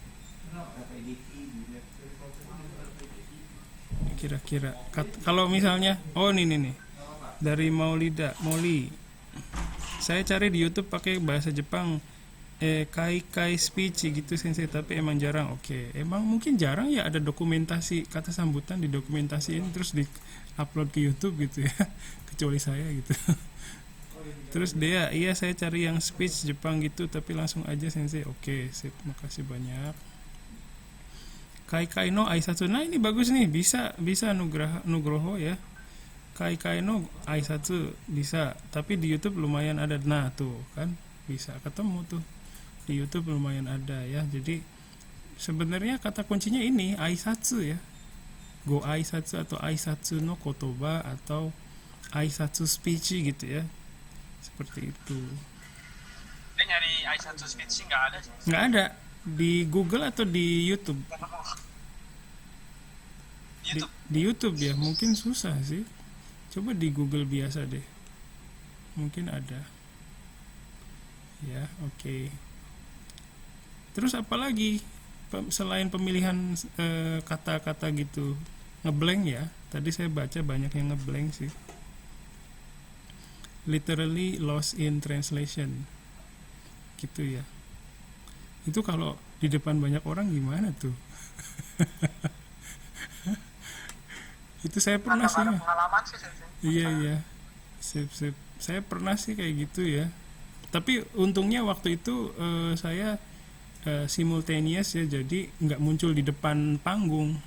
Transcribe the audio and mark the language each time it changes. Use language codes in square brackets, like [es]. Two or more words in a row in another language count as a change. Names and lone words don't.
[id] Kira-kira kalau misalnya, oh ini nih dari Molly, saya cari di YouTube pakai bahasa Jepang, [ja] kai kai [id] speech gitu sensei, tapi emang jarang. Oke, emang mungkin jarang ya ada dokumentasi kata sambutan didokumentasiin terus di upload ke YouTube gitu ya. Kecuali saya gitu. Terus Dea, iya saya cari yang speech Jepang gitu tapi langsung aja sensei. Oke, sip, makasih banyak. [ja] 開会の挨拶, [id] nah ini bagus nih, bisa Nugroho ya. [ja] 開会の挨拶 [id] bisa, tapi di YouTube lumayan ada. Nah tuh kan bisa ketemu tuh di YouTube lumayan ada ya. Jadi sebenarnya kata kuncinya ini aisatsu ya. [ja] ご挨拶 [id] atau [ja] 挨拶の言葉 [id] atau aisatsu speech gitu ya. Seperti itu. Dia nyari Aisatsu speech sih nggak ada sih. Nggak ada di Google atau di YouTube. YouTube. Di YouTube ya, mungkin susah sih. Coba di Google biasa deh, mungkin ada ya. Oke. Terus apa lagi selain pemilihan kata-kata gitu, ngeblank ya, tadi saya baca banyak yang ngeblank sih. [en] literally lost in translation gitu ya. [id] Itu kalau di depan banyak orang gimana tuh? Itu saya pernah sih. Ada pengalaman sih Sensei. Iya. Sip. Saya pernah sih kayak gitu ya. Tapi untungnya waktu itu saya simultaneous ya, jadi nggak muncul di depan panggung.